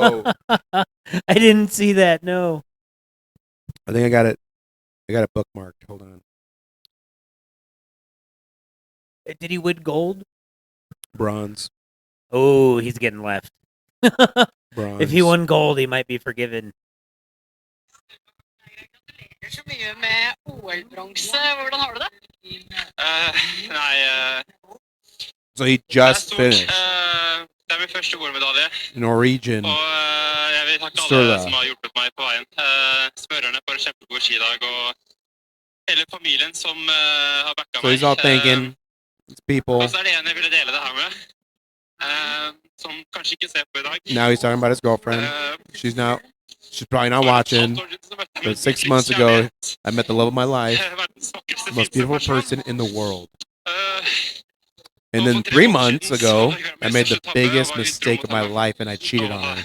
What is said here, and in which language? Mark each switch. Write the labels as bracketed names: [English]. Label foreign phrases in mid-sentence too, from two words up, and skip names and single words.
[English] I didn't see that, no. I think I got it. I got it bookmarked. Hold on. Did he win gold? Bronze. Oh, he's getting left. Bronze. If he won gold, he might be forgiven. [Norwegian] Så mye med OL-bronse. Hvordan har du det? Nei, [English] So he [Norwegian] det er [English] just [Norwegian] stort. [English] finished. [Norwegian] Det er min første OL-medalje, [English] Norwegian. [Norwegian] og jeg vil takke Sturla. alle som har hjulpet meg på veien. Smørerne for en kjempegod skidag, og hele familien som har backa [English] So he's all [Norwegian] meg. [English] thinking it's people. [Norwegian] Og så er det en jeg ville dele det her med, som kanskje ikke ser på i dag. [English] Now he's talking about his girlfriend. She's probably not watching. But 6 months ago, I met the love of my life, the most beautiful person in the world. And then 3 months ago, I made the biggest mistake of my life and I cheated on her.